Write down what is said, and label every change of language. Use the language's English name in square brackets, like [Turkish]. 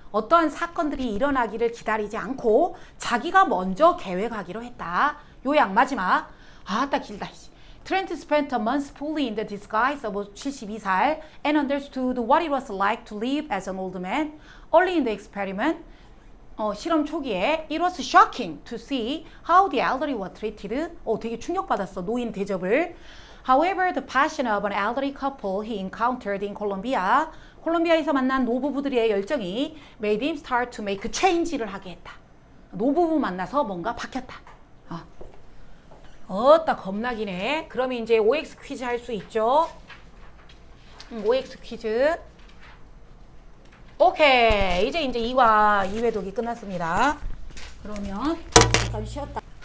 [Korean] 어떠한 사건들이 일어나기를 기다리지 않고 자기가 먼저 계획하기로 했다. 요약 마지막. 딱 길다. [English] Trent spent a month fully in the disguise of 72살 and understood what it was like to live as an old man. Early in the experiment, [Korean] 실험 초기에 [English] it was shocking to see how the elderly were treated. [Korean] 되게 충격받았어. 노인 대접을. [English] However, the passion of an elderly couple he encountered in Colombia, [Korean] 콜롬비아에서 만난 노부부들의 열정이 made [English] him start to make change를 하게 했다. [Korean] 노부부 만나서 뭔가 바뀌었다. 겁나기네. 그러면 이제 OX 퀴즈 할 수 있죠? OX 퀴즈. 오케이. 이제 2화 2회 독이 끝났습니다. 그러면 잠깐 쉬었다.